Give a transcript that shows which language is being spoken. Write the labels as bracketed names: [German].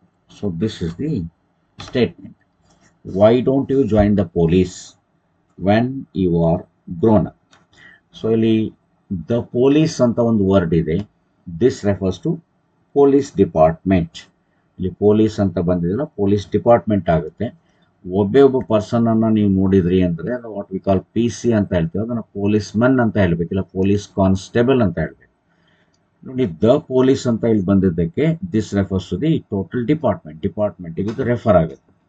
[English] So this is the statement. Why don't you join the police when you are grown up? [Kannada] So ಇಲ್ಲಿ the police ಅಂತ ಒಂದು word ಇದೆ. [English] This refers to police department. [Kannada] ಇಲ್ಲಿ police ಅಂತ ಬಂದಿದ್ರೆ police department ಆಗುತ್ತೆ. ಒಬ್ಬ ಪರ್ಸನನ್ನು ನೀವು ನೋಡಿದ್ರಿ ಅಂದರೆ ಅದು [English] what we call [Kannada] PC ಅಂತ ಹೇಳ್ತೀವಿ, ಅದನ್ನು ಪೊಲೀಸ್ ಮನ್ ಅಂತ ಹೇಳಬೇಕು, ಇಲ್ಲ ಪೊಲೀಸ್ ಕಾನ್ಸ್ಟೇಬಲ್ ಅಂತ ಹೇಳಬೇಕು. ನೋಡಿ, ದ ಪೊಲೀಸ್ ಅಂತ ಇಲ್ಲಿ ಬಂದಿದ್ದಕ್ಕೆ [English] this refers to the total [Kannada] ಡಿಪಾರ್ಟ್ಮೆಂಟಿಗೆ ಇದು ರೆಫರ್ ಆಗುತ್ತೆ.